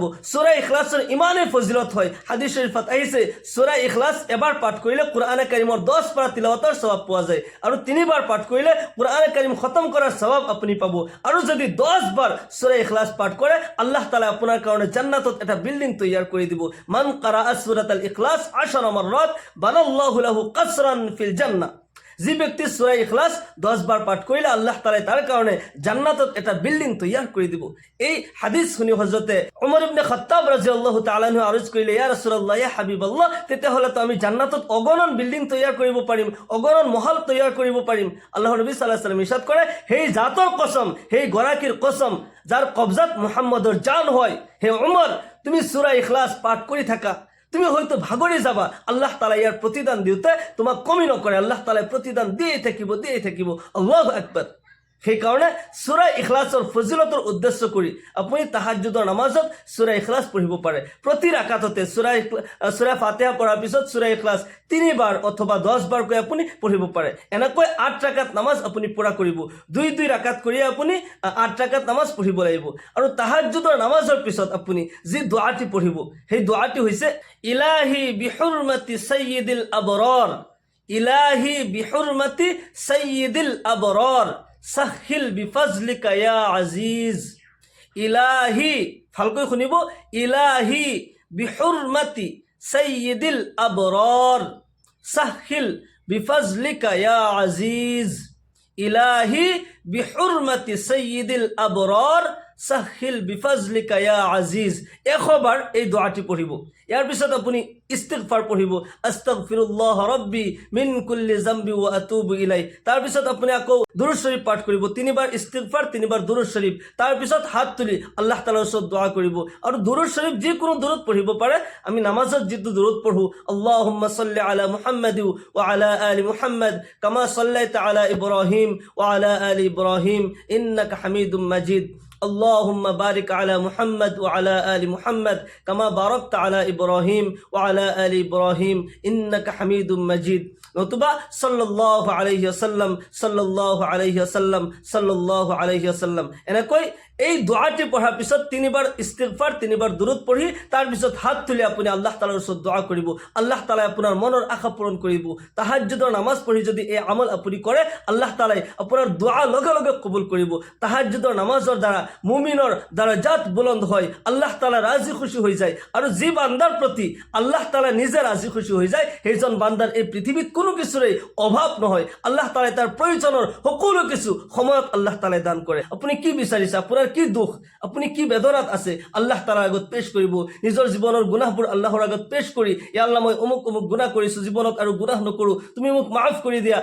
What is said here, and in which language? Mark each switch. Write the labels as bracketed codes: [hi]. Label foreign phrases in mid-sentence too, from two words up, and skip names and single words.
[as] সূৰা ইখলাছৰ ইমানেই ফজিলত হয়, হাদিস শরীফত আহিছে সূৰা ইখলাছ এবাৰ পাঠ কৰিলে কুরআনে কাৰিমৰ 10 পাৰা তিলাওয়াতৰ সওয়াব পোৱা যায়, আৰু 3 বাৰ পাঠ কৰিলে কুরআনে কাৰিম খতম কৰাৰ সওয়াব আপুনি পাব। আৰু যদি 10 বাৰ সূৰা ইখলাছ পাঠ কৰে, আল্লাহ তাআলা আপোনাৰ কাৰণে জান্নাতত এটা বিল্ডিং তৈয়াৰ কৰি দিব। [ar] من قرأ سورة الإخلاص 10 مرات بنى الله له قصرا في الجنة. [as] যি ব্যক্তি সূরা ইখলাছ 10 বাৰ পাঠ কৰিলে আল্লাহ তাআলা তাৰ কাৰণে জান্নাতত এটা বিল্ডিং তৈয়াৰ কৰি দিব। এই হাদিস শুনি হযরতে ওমর ইবনে খাত্তাব [ar] رضي الله تعالى عنه [as] আরজ কৰিলে, [ar] يا رسول الله، يا حبيب الله, [as] তেতিয়াহ'লে তো আমি জান্নাতত অগণন বিল্ডিং তৈয়াৰ কৰিব পাৰিম, অগণন মহল তৈয়াৰ কৰিব পাৰিম। আল্লাহৰ নবী [ar] صلى الله عليه وسلم [as] ইরশাদ কৰে, সেই জাতৰ কসম, সেই গৰাকীৰ কসম যাৰ কবজাত মুহাম্মদৰ জান হয়, হে ওমর, তুমি সূরা ইখলাছ পাঠ কৰি থাকা, তুমি হয়তো ভাগৰি যাবা, আল্লাহ তাআলা ইয়াৰ প্ৰতিদান দিওঁতে তোমাক কমি নকৰে, আল্লাহ তাআলা প্ৰতিদান দিয়ে থাকিব। [ar] الله أكبر. [as] সেইকাৰণে সূৰা ইখলাছৰ ফজিলতৰ উদ্দেশ্য কৰি আপুনি তাহাজ্জুদৰ নামাজত সূৰা ইখলাছ পঢ়িব পাৰে। প্ৰতি ৰাকাততে সূৰা ফাতিহা পঢ়াৰ পিছত সূৰা ইখলাছ 3 বাৰ অথবা 10 বাৰকৈ আপুনি পঢ়িব পাৰে। এনেকৈ 8 ৰাকাত নামাজ আপুনি পুৰা কৰিব। 2 ৰাকাত কৰি আপুনি 8 ৰাকাত নামাজ পঢ়িব লাগিব। আৰু তাহাজ্জুদৰ নামাজৰ পিছত আপুনি যি দুআটি পঢ়িব, সেই দুআটি হৈছে, [ar] إلهي بحرمة سيد الأبرار، إلهي بحرمة سيد الأبرار سهل بفضلك يا عزيز. ইলাহি, [as] ভালকৈ শুনিব, [ar] إلهي بحرمة سيد الأبرار سهل بفضلك يا عزيز. إلهي بحرمة سيد الأبرار سهل بفضلك يا عزيز [as] 100 বার এই দোয়াটি পঢ়িব। ইয়াৰ পিছত আপুনি ইস্তিগফাৰ পঢ়িব, [ar] أستغفر الله ربي من كل ذنب وأتوب إليه. [as] তাৰ পিছত আপুনি আকৌ দুৰুদ শৰীফ পাঠ কৰিব, 3 বাৰ ইস্তিগফাৰ, 3 বাৰ দুৰুদ শৰীফ। তাৰ পিছত হাত তুলি আল্লাহ তাআলাৰ ওচৰত দোয়া কৰিব। আৰু দুৰুদ শৰীফ যিকোনো দুৰুদ পঢ়িব পাৰে। আমি নামাজত যিটো দুৰুদ পঢ়ো, [ar] اللهم صل على محمد وعلى آل محمد كما صليت على إبراهيم وعلى آل إبراهيم إنك حميد مجيد. اللهم بارك على محمد وعلى آل محمد كما باركت على إبراهيم وعلى آل إبراهيم إنك حميد مجيد। নতুবা صلى الله عليه وسلم، صلى الله عليه وسلم، صلى الله عليه وسلم. [as] এনেকৈ এই দোয়াটি পঢ়াৰ পিছত 3 বাৰ ইস্তিগফাৰ, 3 বাৰ দুৰুদ পঢ়ি তাৰ পিছত হাত তুলি আপুনি আল্লাহ তাআলাৰ ওচৰত দোয়া কৰিব। আল্লাহ তাআলাই আপোনাৰ মনৰ আশা পূৰণ কৰিব। তাহাজ্জুদৰ নামাজ পঢ়ি যদি এই আমল আপুনি কৰে, আল্লাহ তাআলাই আপোনাৰ দোয়া লগে লগে কবুল কৰিব। তাহাজ্জুদৰ নামাজৰ দ্বাৰা মুমিনৰ দারাজাত বুলন্দ হয়, আল্লাহ তাআলা রাজি খুশি হৈ যায়। আৰু যি বান্দাৰ প্ৰতি আল্লাহ তাআলা নিজে ৰাজি খুশি হৈ যায়, সেইজন বান্দাৰ এই পৃথিৱীত কোনো কিছুৰে অভাৱ নহয়। আল্লাহ তাআলাই তাৰ প্ৰয়োজনৰ সকলো কিছু সময়ত আল্লাহ তাআলাই দান কৰে। আপুনি কি বিচাৰিছে, আপোনাৰ কি দুখ, আপুনি কি বেদনাত আছে, আল্লাহ তাআলাৰ আগত পেশ কৰিব। নিজৰ জীৱনৰ গুনাহবোৰ আল্লাহৰ আগত পেশ কৰি, [ar] يا الله [as] মই অমুক অমুক গুনাহ কৰিছো, জীৱনত আৰু গুনাহ নকৰো, তুমি মোক মাফ কৰি দিয়া।